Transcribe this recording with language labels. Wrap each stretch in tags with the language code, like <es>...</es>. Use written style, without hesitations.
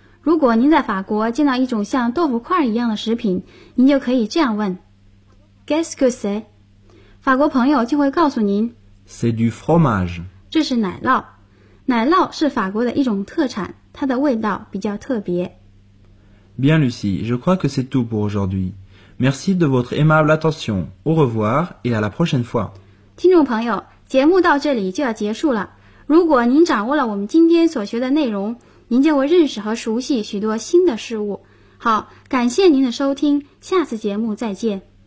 <zh>如果您在法国见到一种像豆腐块一样的食品，您就可以这样问 ：</zh> <fr>Qu'est-ce que c'est?</fr> <zh>法国朋友就会告诉您</zh> <fr>，C'est du fromage，</fr> <zh>这是奶酪。奶酪是法国的一种特产，它的味道比较特别。</zh> <fr>Bien, Lucie, je crois que c'est tout pour aujourd'hui. Merci de votre aimable attention. Au revoir et à la prochaine fois.</fr> <zh>听众朋友，节目到这里就要结束了。如果您掌握了我们今天所学的内容，您就会认识和熟悉许多新的事物。好，感谢您的收听，下次节目再见。</zh>